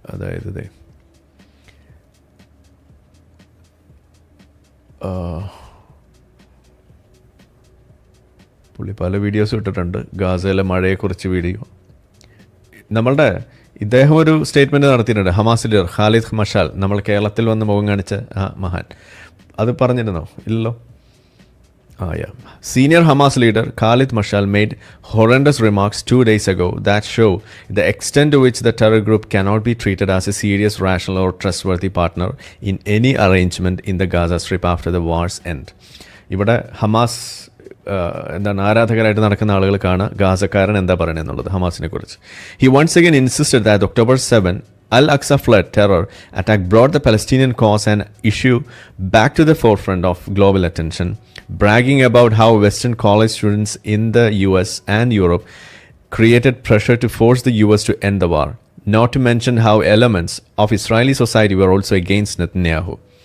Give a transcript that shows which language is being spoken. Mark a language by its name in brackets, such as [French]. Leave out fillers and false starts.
[Malayalam] അതായത് ഇതേ പുള്ളി പല വീഡിയോസ് ഇട്ടിട്ടുണ്ട്. ഗാസയിലെ മഴയെക്കുറിച്ച് വീഡിയോ. നമ്മളുടെ ഇദ്ദേഹം ഒരു സ്റ്റേറ്റ്മെൻറ്റ് നടത്തിയിട്ടുണ്ട്. ഹമാസ് ലീഡർ ഖാലിദ് മഷാൽ, നമ്മൾ കേരളത്തിൽ വന്ന് മുഖം കാണിച്ച ആ മഹാൻ, അത് പറഞ്ഞിരുന്നോ? ഇല്ലല്ലോ. [English] Senior Hamas leader Khalid Mashal made horrendous remarks 2 days ago that show the extent to which the terror group cannot be treated as a serious, rational, or trustworthy partner in any arrangement in the Gaza Strip after the war's end. [Malayalam] ഇവിടെ Hamas എന്താണ് ആരാധകരായിട്ട് നടക്കുന്ന ആളുകൾക്കാണ് ഗാസക്കാരൻ എന്താ പറയുന്നത് എന്നുള്ളത് ഹമാസിനെ കുറിച്ച്. [English] He once again insisted that October 7 Al-Aqsa flood terror attack brought the Palestinian cause and issue back to the forefront of global attention, bragging about how Western college students in the US and Europe created pressure to force the US to end the war, not to mention how elements of Israeli society were also against Netanyahu.